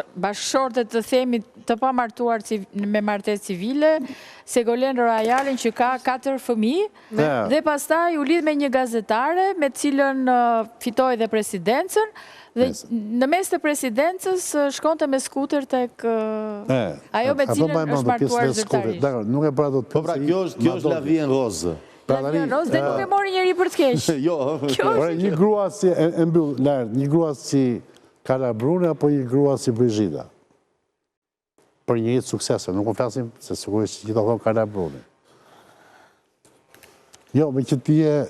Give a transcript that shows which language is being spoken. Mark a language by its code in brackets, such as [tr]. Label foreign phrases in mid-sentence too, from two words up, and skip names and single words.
[sq] Bashkëshortet të themi të pa martuar me martesë civile, Ségolène Royalin që ka 4 fëmijë dhe pastaj u lidh me një gazetare me cilën fitoi dhe presidencën. Dhe në mes të presidencës shkonte me skuter tek ajo me cilën është martuar zyrtarisht. Nuk e pra do të po pra, kjo është [fr] la vie en rose. La vie en rose [sq] dhe nuk e mori njëri për të keq. Jo. Një grua si e mbyll lart, një grua si Carla Bruni apo një grua si Brigjita? Për një jetë suksese, nuk u flasim se sigurisht që gjithë thonë Carla Bruni. Jo, me që ti e